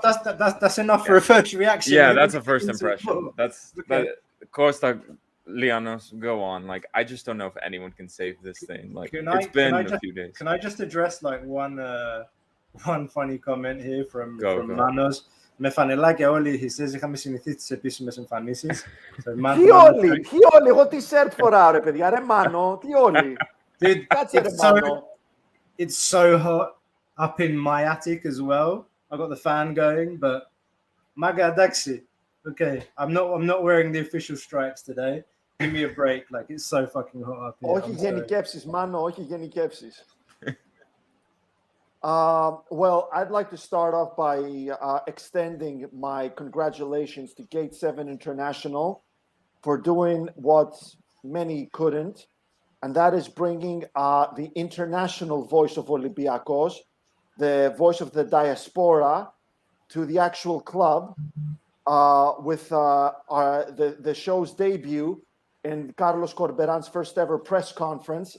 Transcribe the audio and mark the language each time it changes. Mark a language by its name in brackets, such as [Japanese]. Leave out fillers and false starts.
[English] That's enough for a first reaction. Yeah, that's a first impression. Costa Lianos, go on. Like, I just don't know if anyone can save this thing. Like, it's been a few days. Can I just address like one funny comment here from Manos? [Greek] Με φανελάκια όλοι οι χιστές είχαμε συνηθίσει τις επίσημες εμφανίσεις. Τι όλοι, εγώ τι σερτ φοράω ρε παιδιά, ρε Μάνο, τι όλοι. [English] Dude, [Greek] κάτσε ρε Μάνο. [English] It's so hot up in my attic as well. I got the fan going, but Maga Daxi. Okay, I'm not wearing the official stripes today. Give me a break, like it's so fucking hot up here. [Greek] Όχι γενικεύσεις, Μάνο, όχι γενικεύσεις. [English] Well, I'd like to start off by extending my congratulations to Gate 7 International for doing what many couldn't, and that is bringing the international voice of Olympiacos, the voice of the diaspora, to the actual club with the show's debut in Carlos Corberan's first ever press conference.